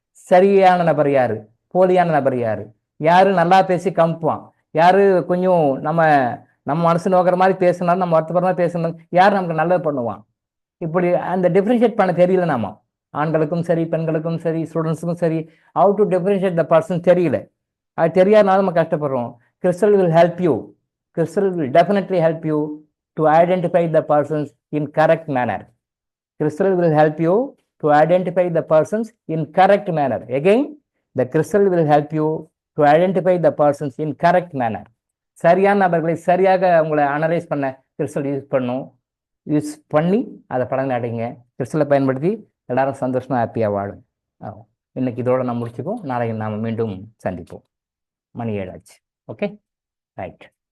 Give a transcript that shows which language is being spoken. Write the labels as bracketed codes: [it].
[ta] சரியான நபர் யாரு, போலியான நபர் யாரு, யாரு நல்லா பேசி கம்புவான், யாரு கொஞ்சம் நம்ம மனசு நோக்கிற மாதிரி பேசினாலும் நம்ம வருத்தப்படுற மாதிரி பேசினாலும் யார் நமக்கு நல்லது பண்ணுவான், இப்படி அந்த டிஃப்ரென்ஷியேட் பண்ண தெரியல. நாம ஆண்களுக்கும் சரி பெண்களுக்கும் சரி ஸ்டூடெண்ட்ஸுக்கும் சரி [en] how to differentiate the person [ta] தெரியல. அது தெரியாதனால நம்ம கஷ்டப்படுறோம். [en] Crystal will help you. Crystal will definitely help you to identify the persons in correct manner. Crystal will help you to identify the persons in correct manner. Again, the crystal will help you to identify the persons in correct manner. [ta] சரியான நபர்களை சரியாக உங்களை analyse பண்ண crystal use பண்ணி அதை பலன் அடைங்க. கிறிஸ்டலை பயன்படுத்தி எல்லாரும் சந்தோஷமா ஹாப்பியாக வாழும். இன்னைக்கு இதோட நம்ம முடிச்சுப்போம். நாளைக்கு நாம் மீண்டும் சந்திப்போம். மணி 7 ஆச்சு. [en] Okay, right.